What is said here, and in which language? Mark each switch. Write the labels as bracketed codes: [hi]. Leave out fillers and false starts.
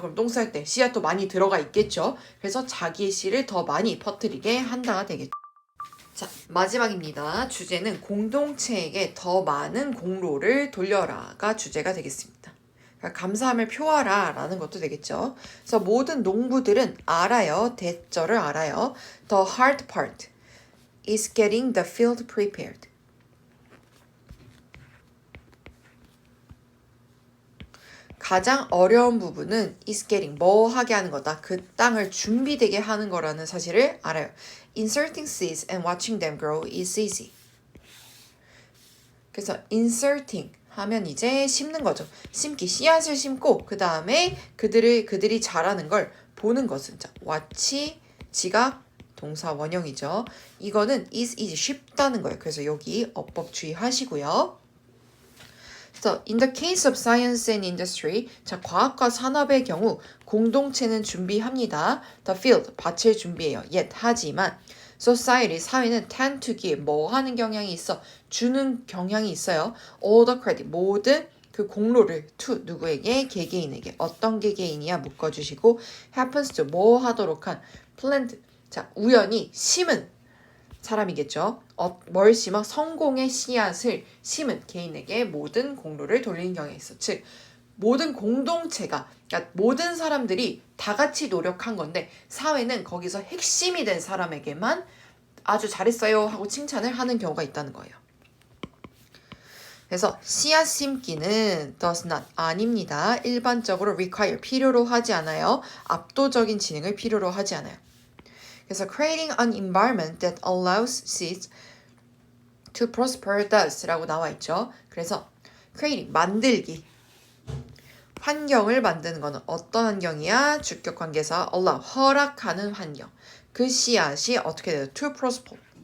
[ko] 그럼 똥 쌀 때 씨앗도 많이 들어가 있겠죠. 그래서 자기의 씨를 더 많이 퍼뜨리게 한다가 되겠죠. 자, 마지막입니다. 주제는 공동체에게 더 많은 공로를 돌려라가 주제가 되겠습니다. 그러니까 감사함을 표하라 라는 것도 되겠죠. 그래서 모든 농부들은 알아요. 대절을 알아요. [en] The hard part is getting the field prepared. [ko] 가장 어려운 부분은 [en] is getting [ko] 뭐 하게 하는 거다. 그 땅을 준비되게 하는 거라는 사실을 알아요. [en] Inserting seeds and watching them grow is easy. [ko] 그래서 inserting 하면 이제 심는 거죠. 심기, 씨앗을 심고 그 다음에 그들이 자라는 걸 보는 것은 자, watch, 지각, 동사 원형이죠. 이거는 is easy, 쉽다는 거예요. 그래서 여기 어법 주의하시고요. [en] So, in the case of science and industry, [ko] 자, 과학과 산업의 경우 공동체는 준비합니다. [en] The field, [ko] 밭을 준비해요. Yet, 하지만 society, 사회는 [en] tend to give, [ko] 뭐 하는 경향이 있어? 주는 경향이 있어요. [en] All the credit, [ko] 모든 그 공로를 to 누구에게? 개개인에게. 어떤 개개인이야? 묶어주시고 happens to, 뭐 하도록 한 plant, 자, 우연히 심은 사람이겠죠. 뭘 심어? 성공의 씨앗을 심은 개인에게 모든 공로를 돌리는 경향이 있어. 즉, 모든 공동체가, 그러니까 모든 사람들이 다 같이 노력한 건데 사회는 거기서 핵심이 된 사람에게만 아주 잘했어요 하고 칭찬을 하는 경우가 있다는 거예요. 그래서 씨앗 심기는 does not, 아닙니다. 일반적으로 require, 필요로 하지 않아요. 압도적인 지능을 필요로 하지 않아요. [en] 그래서 creating an environment that allows seeds to prosper does [ko] 라고 나와 있죠. 그래서 creating, 만들기. 환경을 만드는 거는 어떤 환경이야? 주격 관계사 allow, 허락하는 환경. 그 씨앗이 어떻게 돼요? to prosper.